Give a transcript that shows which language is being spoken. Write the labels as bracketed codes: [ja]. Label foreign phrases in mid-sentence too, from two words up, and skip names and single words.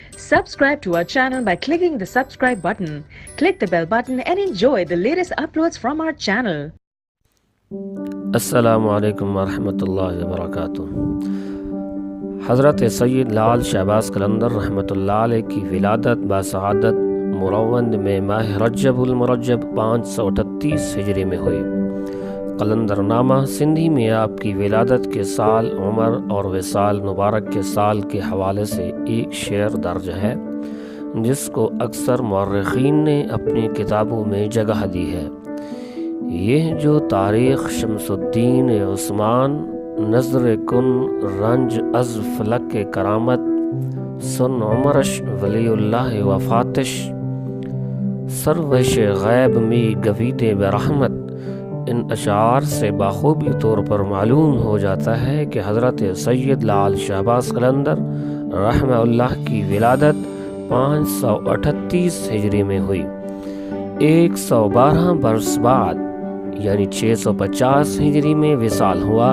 [en] Subscribe to our channel by clicking the subscribe button. Click the bell button and enjoy the latest uploads from our channel. [ur] السلام علیکم ورحمۃ اللہ وبرکاتہ۔ حضرت سید لال شہباز قلندر رحمۃ اللہ علیہ کی ولادت بسعادت مروند میں ماہ رجب المرجب 538 ہجری میں ہوئی۔ قلندر نامہ سندھی میں آپ کی ولادت کے سال، عمر اور وصال مبارک کے سال کے حوالے سے ایک شعر درج ہے جس کو اکثر مورخین نے اپنی کتابوں میں جگہ دی ہے۔ یہ جو تاریخ شمس الدین عثمان، [fa] نظر کن رنج از فلک کرامت، سن عمرش ولی اللہ وفاتش، سروش غیب می گوید برحمت، [ur] ان اشعار سے بخوبی طور پر معلوم ہو جاتا ہے کہ حضرت سید لال شہباز قلندر رحمہ اللہ کی ولادت 538 ہجری میں ہوئی۔ 112 برس بعد یعنی 650 ہجری میں وصال ہوا۔